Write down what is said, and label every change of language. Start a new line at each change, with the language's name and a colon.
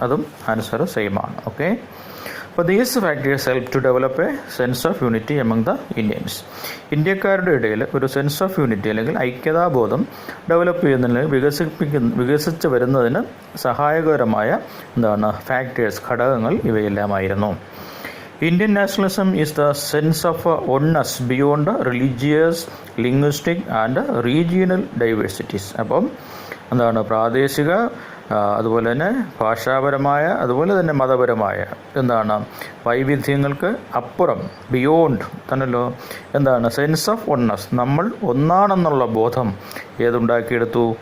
Malayalam: അതും answer same ആണ്. Okay, അപ്പോൾ
English: These factors help to develop a sense of unity among the Indians.
Malayalam: ഇന്ത്യക്കാരുടെ ഇടയിൽ ഒരു
English: sense of unity
Malayalam: അല്ലെങ്കിൽ ഐക്യതാബോധം ഡെവലപ്പ് ചെയ്യുന്നതിന് വികസിച്ച് വരുന്നതിന് സഹായകരമായ എന്താണ് ഫാക്ടേഴ്സ്, ഘടകങ്ങൾ ഇവയെല്ലാമായിരുന്നു.
English: Indian nationalism is the sense of oneness beyond religious, linguistic and regional diversities.
Malayalam: അപ്പം എന്താണ് പ്രാദേശിക, അതുപോലെ തന്നെ ഭാഷാപരമായ, അതുപോലെ തന്നെ മതപരമായ എന്താണ് വൈവിധ്യങ്ങൾക്ക് അപ്പുറം, ബിയോണ്ട് തന്നല്ലോ എന്താണ്
English: sense of oneness,
Malayalam: നമ്മൾ ഒന്നാണെന്നുള്ള ബോധം ഏതുണ്ടാക്കിയെടുത്തു?